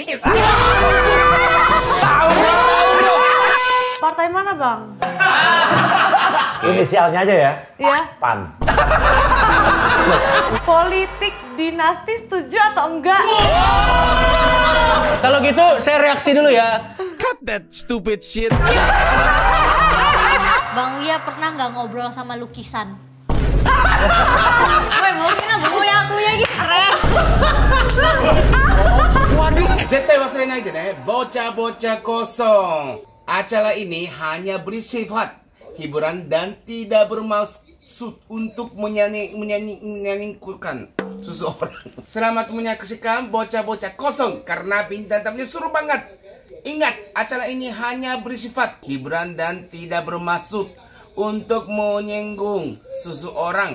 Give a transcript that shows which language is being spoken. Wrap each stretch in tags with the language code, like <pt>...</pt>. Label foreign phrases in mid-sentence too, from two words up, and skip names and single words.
<id>Tahu bro. Partai mana, Bang? Inisialnya aja ya. Iya. PAN. Politik dinasti setuju atau enggak? Kalau gitu saya reaksi dulu ya.</id> <en>Cut that stupid shit.</en> <id>Bang Uya pernah nggak ngobrol sama lukisan? Woi, mau kira Bang Uya aku ya gitu. Keren.</id> <ja>絶対忘れないでね。ぼちゃぼちゃこそ。</ja> <id>Acara ini hanya bersifat hiburan dan tidak bermaksud untuk menyanyikan seseorang. Selamat menyaksikan bocah-bocah kosong karena bintang tamunya seru banget. Ingat, acara ini hanya bersifat hiburan dan tidak bermaksud untuk menyinggung seseorang.</id>